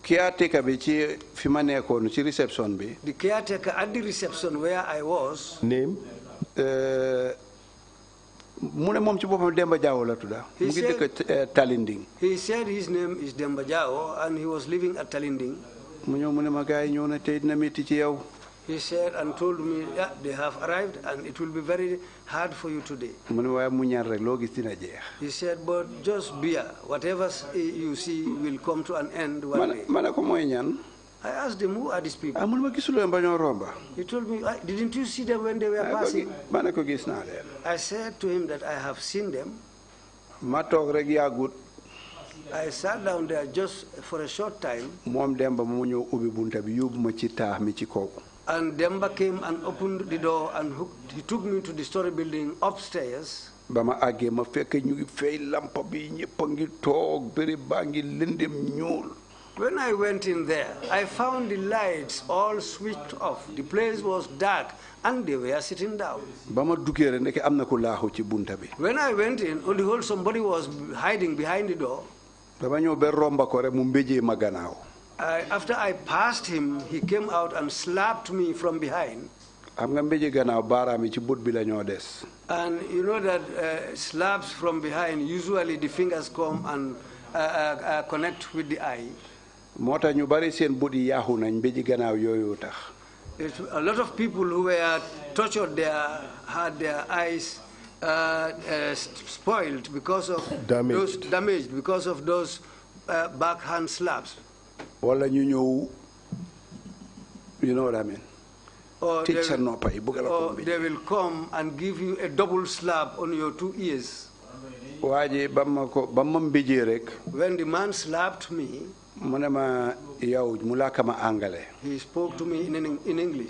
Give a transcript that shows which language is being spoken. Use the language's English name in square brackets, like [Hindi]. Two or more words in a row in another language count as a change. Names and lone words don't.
[Wolof] caretaker bi ci fi ma nekkoon ci reception bi. [English] The caretaker at the reception where I was. Name? [Wolof] Mu ne moom ci boppam Demba Jaawo la tudda. Mu ngi dëkk Talinding. [English] He said his name is Demba Jao and he was living at Talinding. [Wolof] Mu ñëw mu ne ma gars yi ñëw na tey dina métti ci yow. [English] He said and told me, yeah, they have arrived and it will be very hard for you today. [Wolof] Mu ne waaye mu ñaan rek loo gis dina jeex. [English] He said, but just bear. Whatever you see will come to an end one day. [Wolof] Ma ne ko mooy ñaan. [English] I asked him, who are these people? [Wolof] Mu ne ma gisuloo ba ñoo romba. [English] He told me, didn't you see them when they were passing? [Wolof] Ma ne ko gis naa leen. [English] I said to him that I have seen them. [Wolof] Ma toog rek yàggut. [English] I sat down there just for a short time. [Wolof] Moom Demba mu ñëw ubbi bunta bi yóbbu ma ci taax mi ci kaw. [English] And Demba came and opened the door and he took me to the story building upstairs. [Wolof] Ba ma àggee ma fekk ñu ngi fay lampa bi ñëpp a ngi toog bëri baa ngi lëndëm ñuul. [English] When I went in there, I found the lights all switched off. The place was dark and they were sitting down. [Wolof] Ba ma duggee rek nekk am na ku laaxu ci bunta bi. [English] When I went in, on the whole, somebody was hiding behind the door. [Wolof] Dama ñëw ba romba ko rek mu mbéjee ma gannaaw. [English] After I passed him, he came out and slapped me from behind. [Wolof] Xam nga mbéjee gannaaw baaraam yi ci bët bi la ñoo des. [English] And you know that slaps from behind, usually the fingers come and connect with the eye. [Wolof] Moo tax ñu bari seen bët yi yaaxu nañ mbéjee gannaaw yooyu tax. [English] A lot of people who were tortured there had their eyes spoiled because of damaged because of those backhand slaps. [Wolof] Wala ñu ñëw, [English] you know what I mean? Or they will come and give you a double slap on your 2 ears. When the man slapped me, he spoke to me in English.